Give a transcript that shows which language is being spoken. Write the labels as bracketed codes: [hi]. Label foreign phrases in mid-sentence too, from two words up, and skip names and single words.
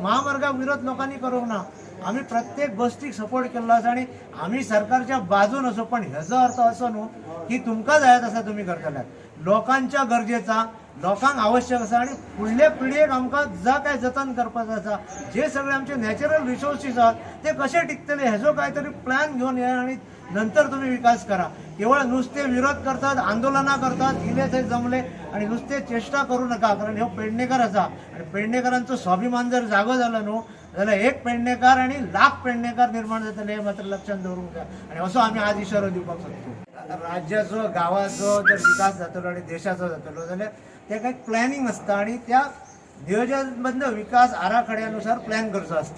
[kok] महामार्गाक विरोध लोकांनी करूंक ना. आम्ही प्रत्येक गोष्टीक सपोर्ट केल्लो आसा आणि आम्ही सरकारच्या बाजून असो पण हेजो अर्थ असो न्हू की तुमकां जाय तसा तुम्ही करतल्यात. लोकांच्या गरजेचा लोकांक आवश्यक आसा आणि फुडले पिळयेक आमकां जा काय जतन करपाचो आसा जे सगळे आमचे [en] natural resources [kok] आहात ते कसे टिकतले हेजो काहीतरी प्लॅन घेऊन या आणि नंतर तुम्ही विकास करा. केवळ नुसते विरोध करतात आंदोलना करतात इले थंय जमले आणि नुसते चेष्टा करू नका कारण ह्यो पेडणेकार आसा आणि पेडणेकारांचो स्वाभिमान जर जागो जालो न्हू जाल्यार एक पेडणेकार आणि लाख पेडणेकार निर्माण जातले हे मात्र लक्षात दवरूंक जाय. आणि असो आम्ही आज इशारो दिवपाक सोदतो. राज्याचो गावाचो जर विकास जातलो आणि देशाचो जातलो जाल्यार तेका एक प्लॅनिंग असता आणि त्या नियोजनबद्ध विकास आराखड्यानुसार प्लॅन करचो असता.